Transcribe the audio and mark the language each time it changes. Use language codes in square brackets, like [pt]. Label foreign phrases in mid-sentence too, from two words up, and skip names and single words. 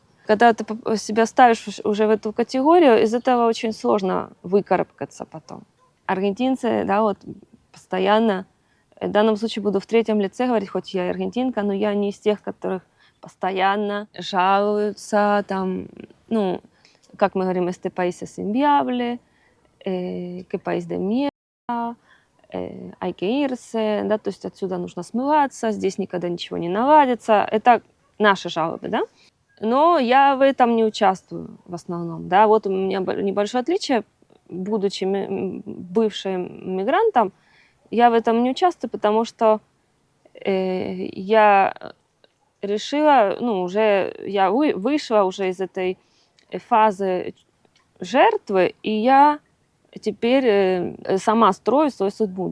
[ru] Когда ты себя ставишь уже в эту категорию, из этого очень сложно выкарабкаться потом. Аргентинцы, да, вот постоянно, в данном случае буду в третьем лице говорить, хоть я и аргентинка, но я не из тех, которых постоянно жалуются, там, ну, как мы говорим, [es] este país es inviable, que país de mierda, hay que irse, [ru] да, то есть отсюда нужно смываться, здесь никогда ничего не наладится. Это наши жалобы, да. Но я в этом не участвую в основном, да. Вот у меня небольшое отличие, будучи бывшим мигрантом, я в этом не участвую, потому что я решила, ну, уже я вышла уже из этой фазы жертвы, и я теперь сама строю свою судьбу.